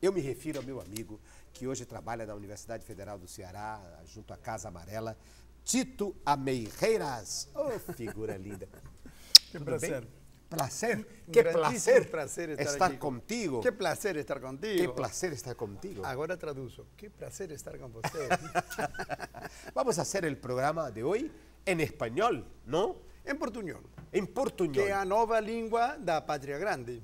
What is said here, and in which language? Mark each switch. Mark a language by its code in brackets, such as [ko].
[pt] Eu me refiro ao meu amigo que hoje trabalha na Universidade Federal do Ceará, junto à Casa Amarela, Tito Ameireiras. Oh, figura linda. Que prazer. [es] Placer, que [pt] prazer estar contigo. Que prazer estar contigo. Que prazer estar contigo. Agora traduzo. Que prazer estar com você. [es] Vamos a hacer el programa de hoy en español, ¿no? [pt] Em portunhol. Em portunhol. Que é a nova língua da Pátria Grande.